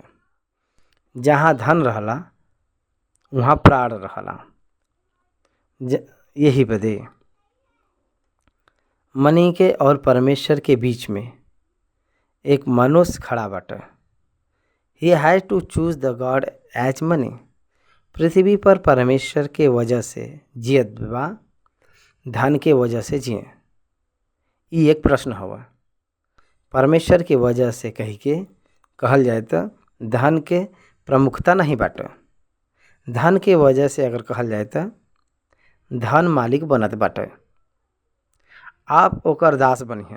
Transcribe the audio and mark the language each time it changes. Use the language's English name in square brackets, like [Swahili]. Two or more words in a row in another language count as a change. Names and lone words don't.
[Bhojpuri] जहाँ धन रहला वहाँ प्राण रहला। यही बदे मनी के और परमेश्वर के बीच में एक मनुष्य खड़ा बाटे। [English] He has to choose the God as money. [Bhojpuri] पृथ्वी पर परमेश्वर के वजह से जियत बा, धन के वजह से जिए। ये एक प्रश्न हुआ। परमेश्वर की वजह से कही के कहल जाए तो धन के प्रमुखता नहीं बाटे। धन के वजह से अगर कहल जाए तो धन मालिक बनत बाटे, आप ओकर दास बनिए।